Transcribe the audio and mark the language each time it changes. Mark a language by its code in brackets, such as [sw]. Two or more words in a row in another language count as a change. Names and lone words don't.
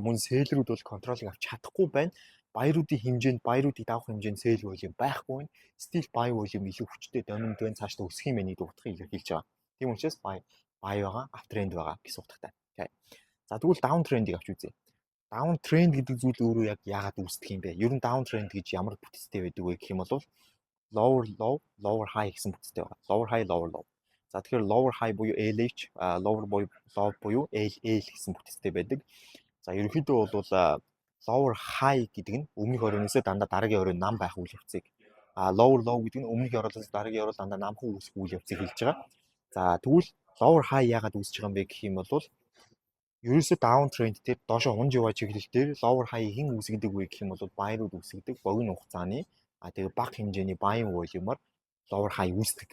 [mn] Мөн сэлрүүд бол контролыг авч чадахгүй байна. Баяруудын хэмжээнд, баяруудыг давах хэмжээнд [en] sell volume [mn] байхгүй байна. [en] still buy volume [mn] илүү хүчтэй доминант байна. Цаашдаа өсөх юм байна гэдэг утгыг илэрхийлж байгаа. Тийм учраас buy байгаа, uptrend байгаа гэсэн утгатай. Тэгвэл [en] down trend- [mn] ийг авч үзье. [en] Down trend [mn] гэдэг зүйл өөрөө яг яагаад үүсдэг юм бэ? Ер нь [en] down trend [mn] гэж ямар бүтцтэй байдаг вэ гэх юм бол [en] lower low, lower high [mn] гэсэн бүтцтэй байгаа. [en] Lower high, lower low. [mn] Тэгэхээр [en] lower high [mn] буюу LH, [en] lower low [mn] буюу LL гэсэн бүтцтэй байдаг. Ерөнхийдөө бол [en] lower high [mn] гэдэг нь өмнөх оройноос дандаа дараагийн оройн нам байх үйл явцыг, [en] lower low [mn] гэдэг нь өмнөх оройноос дараагийн оройн дандаа намхан үүсэх үйл явцыг хэлж байгаа. Тэгвэл [en] lower high [mn] яагаад үүсэж байгаа юм бэ гэх юм бол ерөөсөө [en] down trend [mn] дээр доошо унж яваа чиглэл дээр [en] lower high [mn] хэн үүсгэдэг вэ гэх юм бол баярууд үүсгэдэг богино хугацааны тэгээ бага хэмжээний [en] buying volume- [mn] оор [en] lower high [mn] үүсдэг.